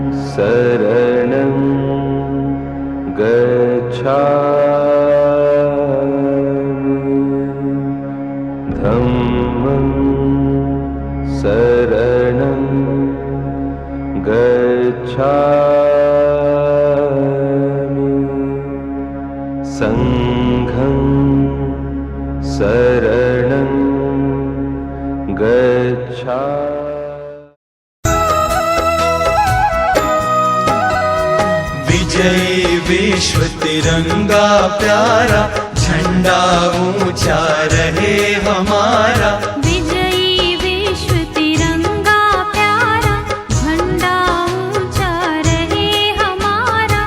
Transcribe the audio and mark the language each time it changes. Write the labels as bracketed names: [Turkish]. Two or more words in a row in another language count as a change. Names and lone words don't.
[Pali] शरणं गच्छामि धम्मं शरणं गच्छामि संघं शरणं गच्छामि। [Hindi] विजय विश्व तिरंगा प्यारा, झंडा ऊंचा रहे हमारा। विजयी विश्व तिरंगा प्यारा, झंडा ऊंचा रहे हमारा।